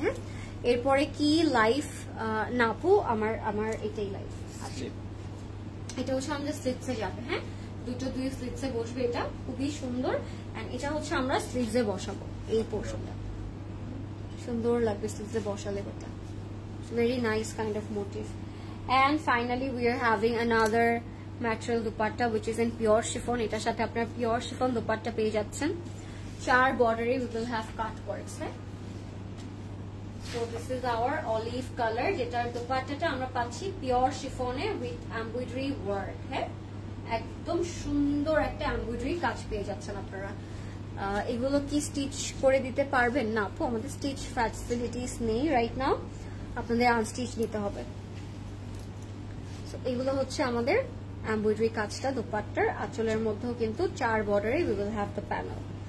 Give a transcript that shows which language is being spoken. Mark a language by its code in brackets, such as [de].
[bn] হ্যাঁ, এরপরে কি লাইফ নাপু, আমার এটাই লাইফ আছে। এটা হচ্ছে আমাদের স্লিভসে যাবে। হ্যাঁ, দুই স্লিভসে বসবে, এটা খুবই সুন্দর। এন্ড এটা হচ্ছে আমরা স্লিভসে বসাবো, এই পোর্শনটা সুন্দর লাগবে স্লিভসে বসালে। এটা very nice kind of motive. [en] And finally we are having another material dupatta which is in pure chiffon. [bn] এটার সাথে আপনার pure chiffon dupatta পেয়ে যাচ্ছেন। 4 বর্ডারে [en] we will have cut works. So this is our olive color, [bn] যেটার দুপাট্টাটা আমরা পাচ্ছি [en] pure chiffon এ with embroidery work. [bn] হ্যাঁ, একদম সুন্দর একটা এমব্রয়ডারি কাজ পেয়ে যাচ্ছেন আপনারা। এগুলো কি স্টিচ করে দিতে পারবেন? না আপু, আমাদের স্টিচ ফ্যাসিলিটিস নেই রাইট নাও, আপনাদের আনস্টিচ নিতে হবে। এগুলো হচ্ছে আমাদের এমব্রয়ডারি কাজটা। দোপাট্টার আঁচলের মধ্যেও কিন্তু 4 বর্ডারে [en] we will have the panel.